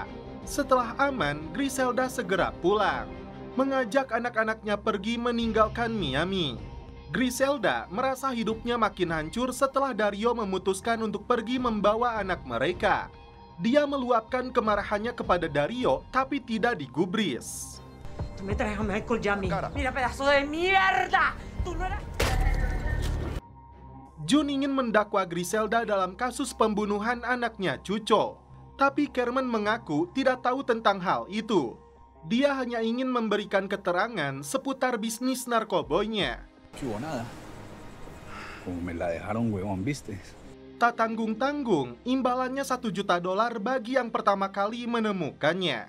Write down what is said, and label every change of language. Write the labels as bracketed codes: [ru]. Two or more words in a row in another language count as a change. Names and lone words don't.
[id] Setelah aman, Griselda segera pulang, mengajak anak-anaknya pergi meninggalkan Miami. Griselda merasa hidupnya makin hancur setelah Dario memutuskan untuk pergi membawa anak mereka. Dia meluapkan kemarahannya kepada Dario, tapi tidak digubris. [es] Tú me traes a Michael ya, mira pedazo de mierda. Tú no eras... [id] Jun ingin mendakwa Griselda dalam kasus pembunuhan anaknya Chucho. Tapi Carmen mengaku tidak tahu tentang hal itu. Dia hanya ingin memberikan keterangan seputar bisnis narkoboynya. Tak tanggung-tanggung, imbalannya $1 juta bagi yang pertama kali menemukannya.